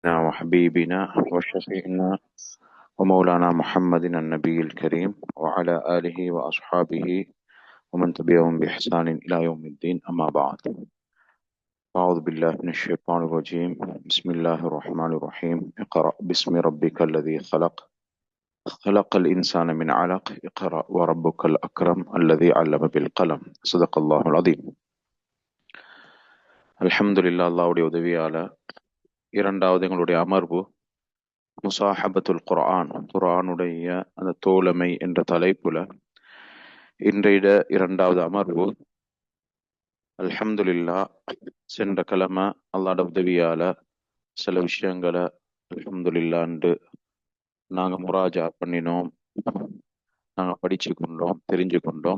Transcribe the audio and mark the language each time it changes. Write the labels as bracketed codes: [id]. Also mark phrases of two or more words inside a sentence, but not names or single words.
[ar] وحبيبنا وشفيعنا ومولانا محمد النبي الكريم وعلى آله وأصحابه ومن تبعهم بإحسان إلى يوم الدين أما بعد. أعوذ بالله من الشيطان الرجيم. بسم الله الرحمن الرحيم. اقرأ باسم ربك الذي خلق الإنسان من علق. اقرأ وربك الأكرم الذي علم بالقلم. صدق الله العظيم. [ta] அல்ஹம்துலில்லாஹ், அல்லாஹ்வுடைய உதவியால இரண்டாவது எங்களுடைய அமர்வு முசாஹபத்துல் குர்ஆன், குர்ஆனுடைய அந்த தோழமை என்ற தலைப்புல இன்றைய இரண்டாவது அமர்வு. அல்ஹம்துலில்லாஹ், சென்ற கிழமை அல்லாஹ்வுடைய உதவியால சில விஷயங்களை அல்ஹம்துலில்லாஹ்ன்று நாங்கள் முராஜா பண்ணினோம், நாங்கள் படிச்சு கொண்டோம், தெரிஞ்சு கொண்டோம்.